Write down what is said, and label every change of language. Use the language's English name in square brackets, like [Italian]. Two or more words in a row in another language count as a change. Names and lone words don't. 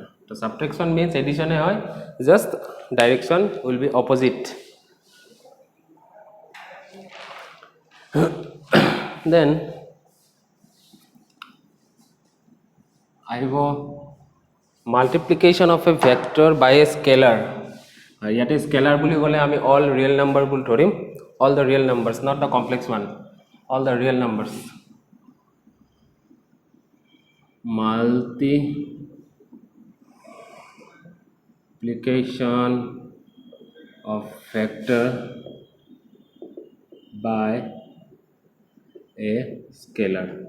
[English] So subtraction means addition hai, just direction will be opposite. Then আহিব multiplication of a vector by a scalar. [Assamese] ইয়াতে scalar বুলি ক'লে আমি [English] all real number [Assamese] বুলি ধৰিম, [English] all the real numbers, not the complex one, all the real numbers. Multiplication of vector by a scalar.